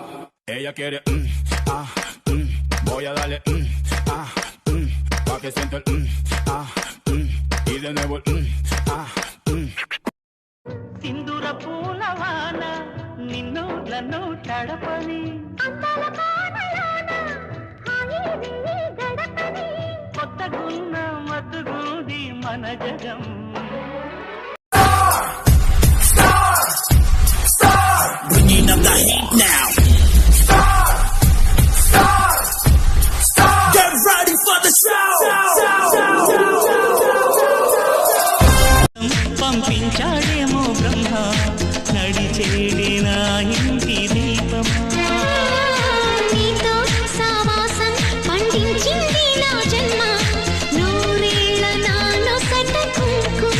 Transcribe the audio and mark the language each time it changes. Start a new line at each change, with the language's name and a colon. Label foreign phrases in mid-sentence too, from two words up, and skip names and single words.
Spanish: Ella quiere, voy a darle, pa' que sienta el, y de nuevo el,
Telugu: సింధూర పూలవాన నిన్ను నన్ను తడపని కొత్తగున్న మత్తుగుంది మన జగం.
English: Bringing up the heat now. Get ready for the show.
Telugu: పంపించాడేమో బ్రహ్మ నడిచేడి నా ఇంటి దీపమా. నీతో సావాసం పండించింది నా జన్మ. నూరేళ్ల నాలో సట కుంకుమ.